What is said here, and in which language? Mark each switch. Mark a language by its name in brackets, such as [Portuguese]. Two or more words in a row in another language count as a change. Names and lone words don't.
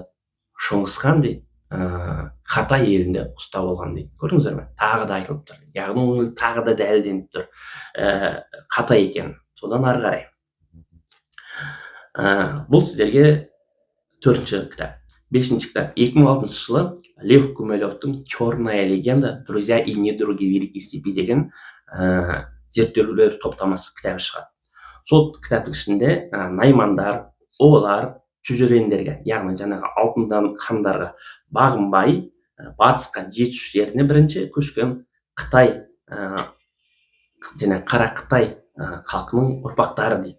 [Kazakh] Шыңғысхан дейді, Хатай елінде ұста болған дейді. Көрдіңіздер ме? Тағы да айтылып тұр. Яғни ол тағы да дәлелденіп тұр. Хатай екен. Содан ары қарай. Бұл сіздерге төртінші кітап. Бесінші кітап. 2006 жылы Лев Гумилевтің «Черная легенда. Друзья и недруги Великой степи» деген зерттеулер топтамасы кітабы шығады. Сол кітаптың ішінде наймандар, олар чужерендерге, яғни жаңағы алтындан хандарға бағынбай батысқа жетушілеріне бірінші көшкен Қытай, және қара Қытай халқының ұрпақтары дейді.